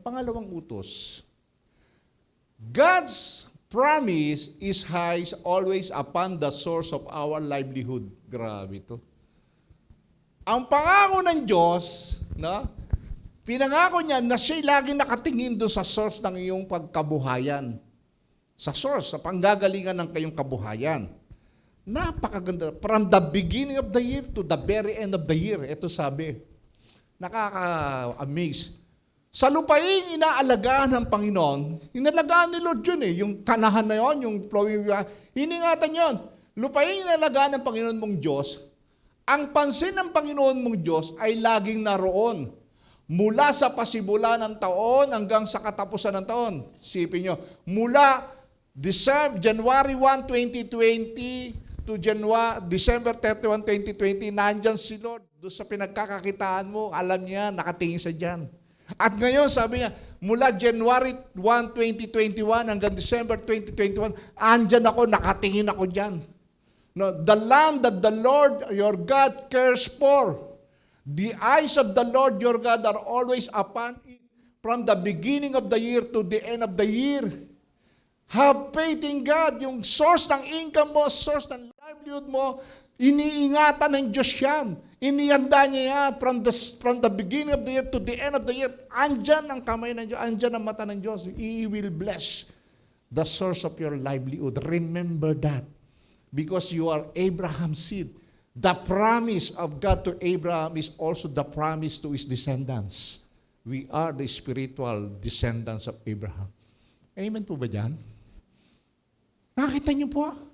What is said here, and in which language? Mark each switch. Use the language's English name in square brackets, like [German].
[Filipino] Pangalawang utos, [English] God's promise is high always upon the source of our livelihood. [Filipino] Grabe to. Ang pangako ng Diyos, no? Pinangako niya na siya'y laging nakatingin doon sa source ng iyong pagkabuhayan. Sa source, sa panggagalingan ng kayong kabuhayan. Napakaganda. [English] From the beginning of the year to the very end of the year. [Filipino] Ito sabi, nakaka-amaze. Sa lupaing inaalagaan ng Panginoon, inalagaan ni Lord yun eh. Yung kanahan na yun, yung flowing, iningatan yun. Lupaing inaalagaan ng Panginoon mong Diyos, Ang pansin ng Panginoon mong Diyos ay laging naroon. Mula sa pasimulan ng taon hanggang sa katapusan ng taon. Sipin nyo, mula January 1, 2020 to December 31, 2020, nandyan si Lord. Doon sa pinagkakakitaan mo, alam niya, nakatingin sa dyan. At ngayon, sabi niya, mula January 1, 2021 hanggang December 2021, andyan ako, nakatingin ako dyan. [English] No, the land that the Lord your God cares for. The eyes of the Lord your God are always upon it from the beginning of the year to the end of the year. Have faith in God. [Filipino] Yung source ng income mo, source ng livelihood mo, iniingatan ng Diyos yan. Inihanda niya yan [English] from the beginning of the year to the end of the year. [Filipino] Andyan ang kamay ng Diyos, andyan ang mata ng Diyos. [English] He will bless the source of your livelihood. Remember that. Because you are Abraham's seed. The promise of God to Abraham is also the promise to his descendants. We are the spiritual descendants of Abraham. [Filipino] Amen po ba dyan? Nakita niyo po?